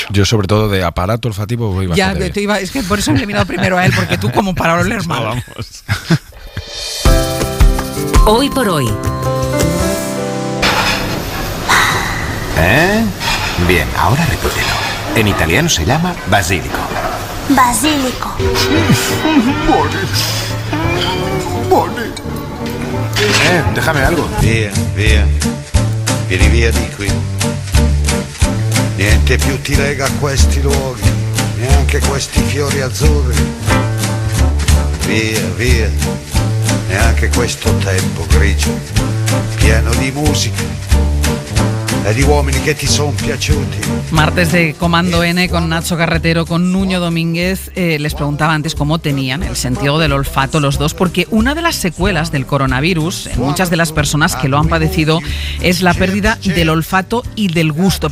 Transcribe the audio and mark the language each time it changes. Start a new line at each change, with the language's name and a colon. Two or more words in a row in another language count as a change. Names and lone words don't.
Spanish: Yo sobre todo de aparato olfativo voy bastante bien. Es que por eso le he mirado primero a él, porque tú como para oler mal. Vamos. Hoy por hoy. Bien, ahora repítelo. En italiano se llama basilico. Basilico. Buone. Déjame algo.
Italian: Via. Vieni via di qui. Niente più ti lega a questi luoghi, neanche questi fiori azzurri. Via. Neanche questo tempo grigio, pieno di musica. De uomini que te son piaciuti.
Spanish: Martes de Comando N con Nacho Carretero, con Nuño Domínguez. Les preguntaba antes cómo tenían el sentido del olfato los dos, porque una de las secuelas del coronavirus en muchas de las personas que lo han padecido es la pérdida del olfato y del gusto.